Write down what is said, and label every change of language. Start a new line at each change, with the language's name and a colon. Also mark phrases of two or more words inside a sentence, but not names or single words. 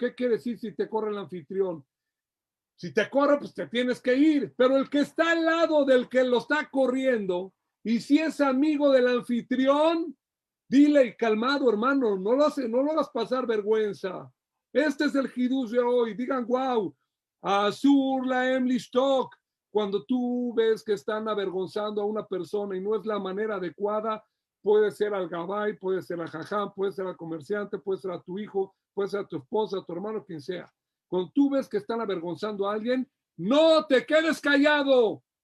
Spanish: ¿Qué quiere decir si te corre el anfitrión? Si te corre, pues te tienes que ir. Pero el que está al lado del que lo está corriendo, y si es amigo del anfitrión, dile, calmado, hermano, no lo hagas pasar vergüenza. Este es el hidush de hoy. Digan,
Hebrew: wow, אסור להם לשתוק.
Spanish: Cuando tú ves que están avergonzando a una persona y no es la manera adecuada, puede ser al gabay, puede ser al jajam, puede ser al comerciante, puede ser a tu hijo, puede ser a tu esposa, a tu hermano, quien sea. Cuando tú ves que están avergonzando a alguien, no te quedes callado.